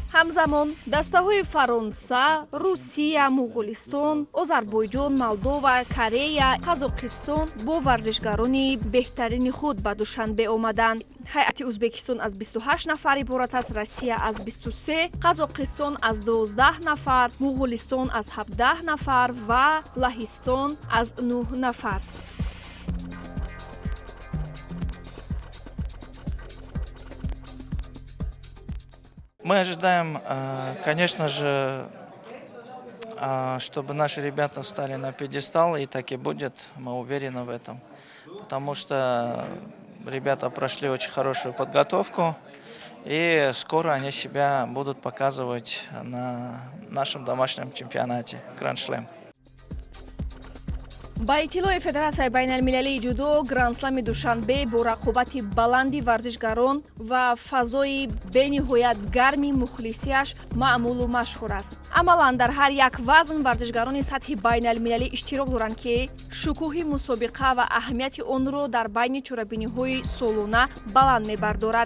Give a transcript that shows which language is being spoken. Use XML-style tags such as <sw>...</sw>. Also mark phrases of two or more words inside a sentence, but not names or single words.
<tg>ҳамзамон дастаҳои Фаронса, Русия, Муғулистон, Озарбойҷон, Молдова, Корея, Қазоқистон бо варзишгарони беҳтарини худ ба Душанбе омаданд. ҳайати Узбекистон аз 28 нафар иборат аст, Россия аз 23, Қазоқистон аз 12 нафар, Муғулистон аз 17 нафар ва Лаҳистон аз 9 нафар.</tg> <ru>Мы ожидаем, конечно же, чтобы наши ребята встали на пьедестал, и так и будет, мы уверены в этом, потому что ребята прошли очень хорошую подготовку, и скоро они себя будут показывать на нашем домашнем чемпионате Гранд-слэм.</ru> <tg>ба иттилои Федератсияи байналмилалии ҷудо, Гранд-слами Душанбе бо рақобати баланди варзишгарон ва фазои бениҳоят гарми мухлисиаш маъмулу машҳур аст. амалан дар ҳар як вазн варзишгарони сатҳи байналмилалӣ иштирок доранд ки шукӯҳи мусобиқа ва аҳамияти онро дар байни чорабиниҳои солона баланд мебардорад.</tg>